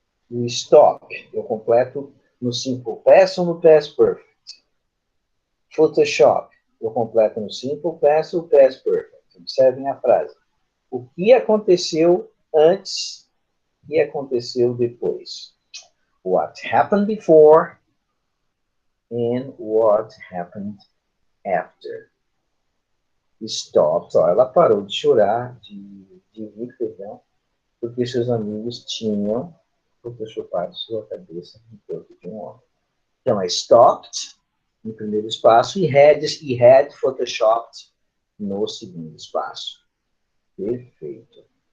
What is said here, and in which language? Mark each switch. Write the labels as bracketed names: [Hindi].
[Portuguese] O stop, eu completo no simple past ou no past perfect? Photoshop, eu completo no simple past ou past perfect? Observem a frase. O que aconteceu antes e aconteceu depois? [English] What happened before and what happened after. [Portuguese] Stop, ó, ela parou de chorar, de rir, perdão, porque seus amigos tinham photoshopado sua cabeça no corpo de um homem. Então, é stopped no primeiro espaço e [English] had photoshopped [Portuguese] no segundo espaço. Perfeito.